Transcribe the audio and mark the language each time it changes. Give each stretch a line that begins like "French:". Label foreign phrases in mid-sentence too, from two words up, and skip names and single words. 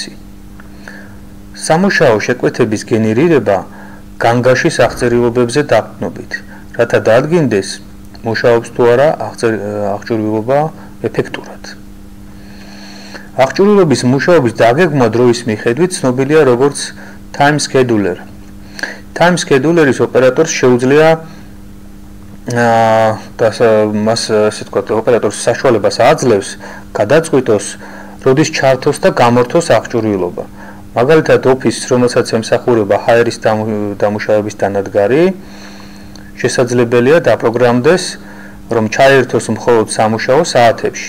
Georgian: სამუშაო შეკვეთების გენერირება განგაშის აღწერილობებზე დაყრდნობით, რათა დაადგინდეს მუშაობს თუ არა აღჭურვილობა ეფექტურად. აღჭურვილობის მუშაობის დაგეგმვა დროის მიხედვით ცნობილია როგორც
English: time scheduler. Time scheduler-
Georgian: ის ოპერატორს შეუძლია ოპერატორს საშუალებას აძლევს გადაწყვიტოს, როდის ჩართოს და გამორთოს აღჭურვილობა. მაგალითად, Office-ს, რომელსაც ემსახურება ჰაერის დამუშავების დანადგარი, შესაძლებელია დაპროგრამდეს, რომ ჩაერთოს მხოლოდ სამუშაო საათებში.